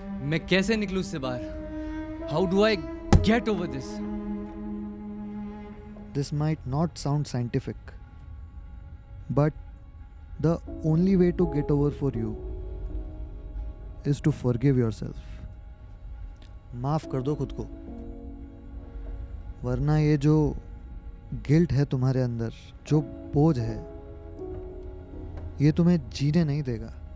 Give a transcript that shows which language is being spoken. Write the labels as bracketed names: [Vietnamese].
[Hindi] मैं कैसे निकलूं इससे बाहर? [English] How do I get over this? This might not sound scientific, but the only way to get over for you is to forgive yourself. [Hindi] माफ कर दो खुद को, वरना ये जो गिल्ट है तुम्हारे अंदर, जो बोझ है, ये तुम्हें जीने नहीं देगा।